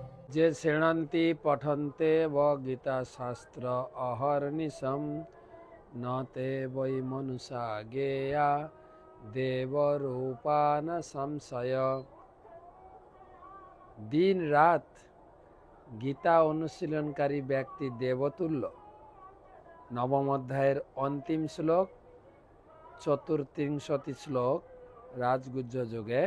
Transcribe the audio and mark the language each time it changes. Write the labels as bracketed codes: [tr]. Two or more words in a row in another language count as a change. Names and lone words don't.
[sa] যে শৃণন্তি পঠন্তে ব গীতা শাস্ত্র অহর্নিশম ন তে বৈ মনুষা গেয়া দেবরূপান সংশয়। [bn] দিন রাত গীতা অনুশীলনকারী ব্যক্তি দেবতুল্য। নবম অধ্যায়ের অন্তিম শ্লোক, চতুর্থিংশতি শ্লোক, রাজগুহ্য যোগে।